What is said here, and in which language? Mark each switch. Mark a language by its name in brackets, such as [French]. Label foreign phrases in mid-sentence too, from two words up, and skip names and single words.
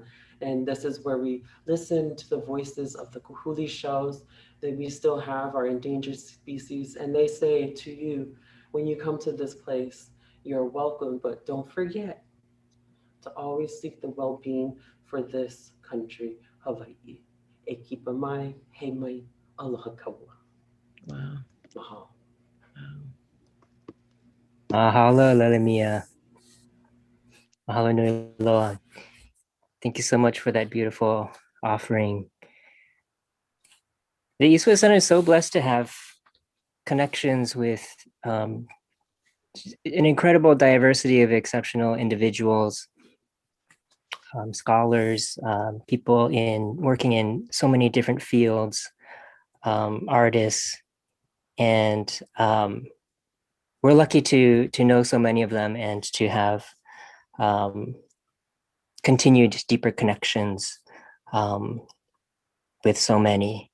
[English] And this is where we listen to the voices of the kuhuli shells, that we still have our endangered species. And they say to you, when you come to this place, you're welcome, but don't forget to always seek the well-being for this country, Hawaii. [Hawaiian] E kipa mai, he mai, aloha kaua. [English] Wow. Mahalo. Mahalo, Lalimia. [Hawaiian] Mahalo nui loa. [English] Thank you so much for that beautiful offering. The East West Center is so blessed to have connections with an incredible diversity of exceptional individuals, scholars, people working in so many different fields, artists, and we're lucky to know so many of them and to have continued deeper connections with so many.